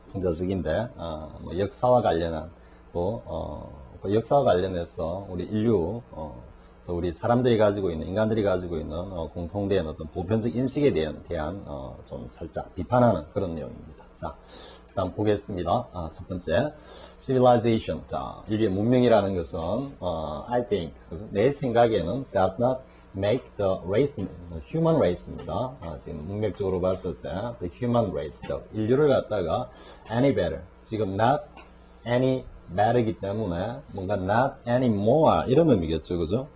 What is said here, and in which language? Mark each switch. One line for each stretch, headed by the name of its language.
Korean: 풍자적인데 역사와 관련한 그 역사와 관련해서 우리 인류, 우리 사람들이 가지고 있는, 인간들이 가지고 있는 공통된 어떤 보편적 인식에 대한 좀 살짝 비판하는 그런 내용입니다. 자, 일단 보겠습니다. 첫 번째, civilization. 자, 인류의 문명이라는 것은,
English: I think,
Korean: 내 생각에는
English: does not make the race, human race
Korean: 입니다. 지금 문맥적으로 봤을 때,
English: the human race,
Korean: 인류를 갖다가
English: any better.
Korean: 지금
English: not any better이기
Korean: 때문에 뭔가
English: not anymore
Korean: 이런 의미겠죠, 그죠?